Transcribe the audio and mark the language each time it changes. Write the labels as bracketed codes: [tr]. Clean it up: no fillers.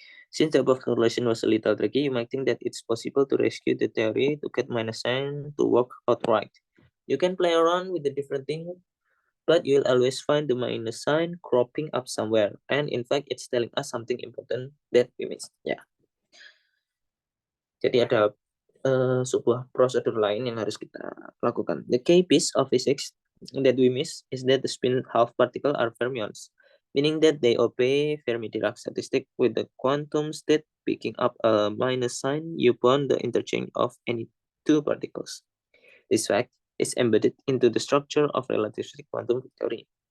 [en] Since the above correlation was a little tricky, you might think that it's possible to rescue the theory to get minus sign to work outright. You can play around with the different thing, but you'll always find the minus sign cropping up somewhere. And in fact, it's telling us something important that we missed. [id] Ya. Jadi ada sebuah prosedur lain yang harus kita lakukan. [en] The key piece of physics that we miss is that the spin half particle are fermions, meaning that they obey Fermi-Dirac statistic with the quantum state picking up a minus sign upon the interchange of any two particles. This fact is embedded into the structure of relativistic quantum theory.